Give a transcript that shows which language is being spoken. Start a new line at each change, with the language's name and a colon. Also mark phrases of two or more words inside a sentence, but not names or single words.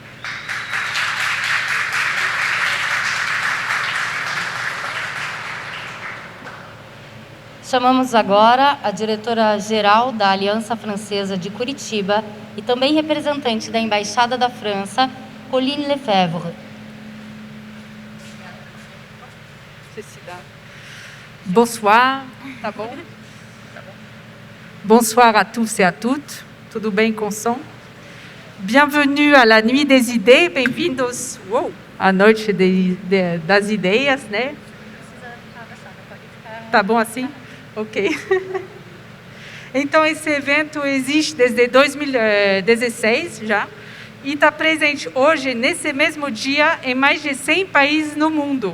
Portuguese: Chamamos agora a diretora-geral da Aliança Francesa de Curitiba e também representante da Embaixada da França, Colline Lefebvre.
French: Bonsoir,
Portuguese: tá bom?
French: Bonsoir à tous et à toutes.
Portuguese: Tudo bem com som?
French: Bienvenue à la Nuit des Idées,
Portuguese: bem-vindos à Noite das Ideias, né? Tá bom assim? Ok. Então, esse evento existe desde 2016 já e está presente hoje, nesse mesmo dia, em mais de 100 países no mundo.